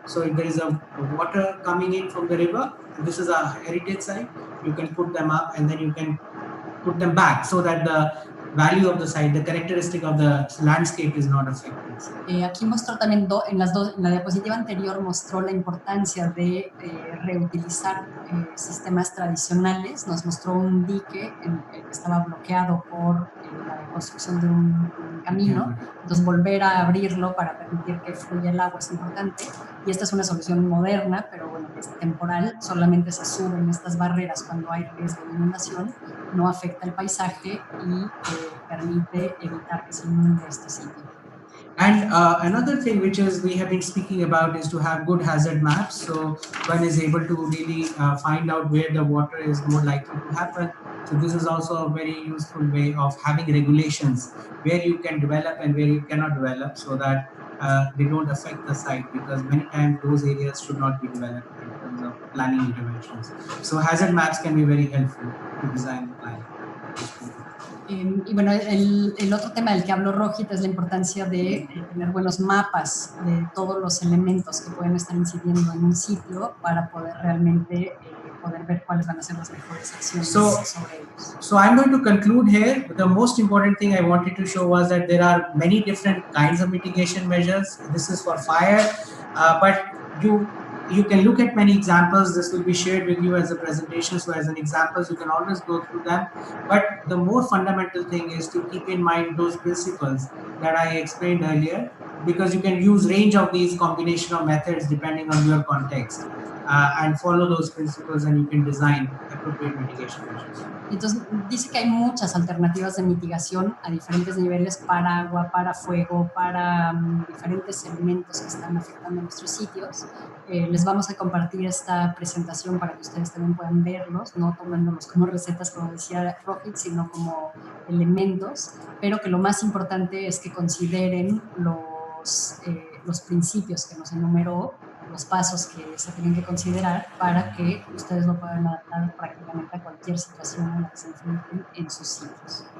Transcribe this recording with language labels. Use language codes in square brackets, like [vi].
[en] So if there is a water coming in from the river, this is a heritage site, you can put them up and then you can put them back so that the value of the site, the characteristic of the landscape is not affected. [es] Aquí mostró también, en la diapositiva anterior mostró la importancia de reutilizar sistemas tradicionales. Nos mostró un dique que estaba bloqueado por la construcción de un camino. Entonces volver a abrirlo para permitir que fluya el agua es importante. Y esta es una solución moderna, pero bueno, es temporal. Solamente se suben estas barreras cuando hay riesgo de inundación. No afecta el paisaje y permite evitar que se inunde este sitio. [en] And another thing which we have been speaking about is to have good hazard maps. So one is able to really find out where the water is more likely to happen. So this is also a very useful way of having regulations where you can develop and where you cannot develop, so that they don't affect the site, because many times those areas should not be developed in terms of planning interventions. So hazard maps can be very helpful to design the plan. [es] Y bueno, el otro tema del que habló Rohit es la importancia de tener buenos mapas de todos los elementos que pueden estar incidiendo en un sitio para poder realmente poder ver cuáles van a ser las mejores acciones sobre ellos. [en] So I'm going to conclude here. The most important thing I wanted to show was that there are many different kinds of mitigation measures. This is for fire, but you can look at many examples. This will be shared with you as a presentation. So as an examples, you can always go through them. But the more fundamental thing is to keep in mind those principles that I explained earlier, because you can use range of these combination of methods depending on your context. and follow those principles, and you can design appropriate mitigation measures. [es] Entonces, dice que hay muchas alternativas de mitigación a diferentes niveles para agua, para fuego, para diferentes elementos que están afectando nuestros sitios. Les vamos a compartir esta presentación para que ustedes también puedan verlos, no tomándolos como recetas, como decía Rohit, sino como elementos, pero que lo más importante es que consideren los principios que nos enumeró, los pasos que se tienen que considerar para que ustedes lo puedan adaptar prácticamente a cualquier situación en la que se enfrenten en sus sitios.